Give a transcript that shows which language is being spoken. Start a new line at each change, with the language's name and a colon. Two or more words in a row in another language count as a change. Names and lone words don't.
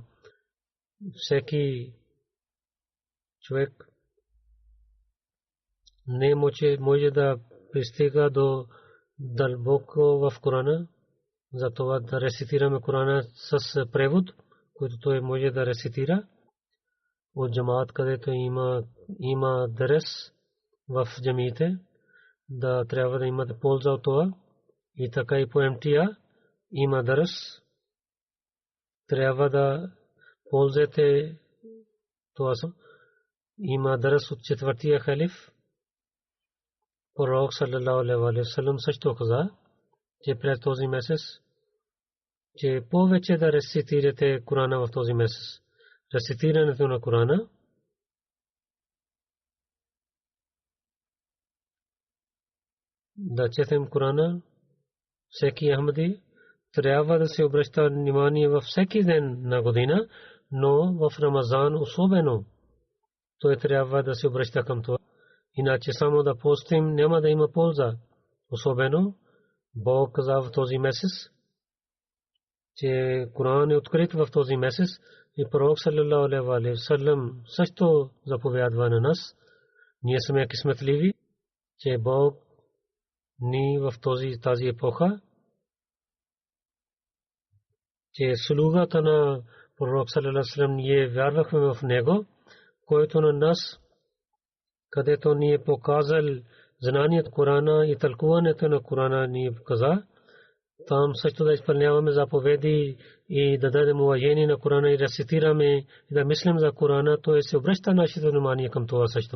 Bulgarian: Всеки човек не може да пристига до дълбоко в Корана, затова да рецитираме Корана с превод, който той може да рецитира от джамаат, където има дърс в джамиите, да трябва да имате полза от това. И така и по МТА има дърс, трябва да ползвате това. Има дърс от четвъртия халиф. Пророк
Arabic: صلى الله عليه وسلم
Bulgarian: също каза, че през този месец, че повече да рецитирате Корана в този месец. Рецитирането на Корана да четем Корана, всеки Ахмади трябва да се обръща внимание във всеки ден на година, но в Рамазан особено той трябва да се обръща към това. Иначе само да постим няма да има полза. Особено Бог каза в този месец, че Коран е открит в този месец и Пророк
Arabic: صلى الله عليه وسلم
Bulgarian: също заповядва на нас. Ние сме късметливи, че Бог ни в тази епоха, че слугата на Пророк
Arabic: صلى الله عليه وسلم
Bulgarian: ние вярвахме в него, който на нас, където ни е показал знанието Корана и тълкуването на Корана ни каза, там също да изпълняваме заповеди и да дадем уважение на Корана и рецитираме и да мислим за Корана, то се обръща нашето внимание към това също.